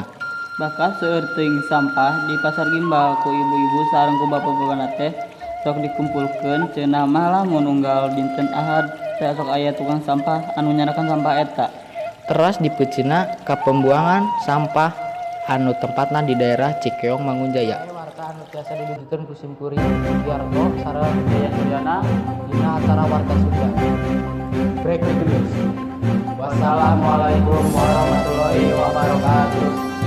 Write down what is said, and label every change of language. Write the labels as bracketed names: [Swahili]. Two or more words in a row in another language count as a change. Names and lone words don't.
[Sundanese] Bakal seueur teuing sampah di Pasar Gimbal ku ibu-ibu sareng ku bapak-bapana teh sok dikumpulkeun cenah mah lamun unggal dinten Ahad teh sok aya tukang sampah anu nyanakan sampah eta. Teras dipeuceuna ka pembuangan sampah anu tempatna di daerah Cikeong Mangunjaya. Warta anu tiasa didugikeun ku simkuring Idiarto sareng Yayan Suryana dina acara Warta Sunda. [English] Breaking news. [Arabic] والسلام عليكم ورحمة الله وبركاته.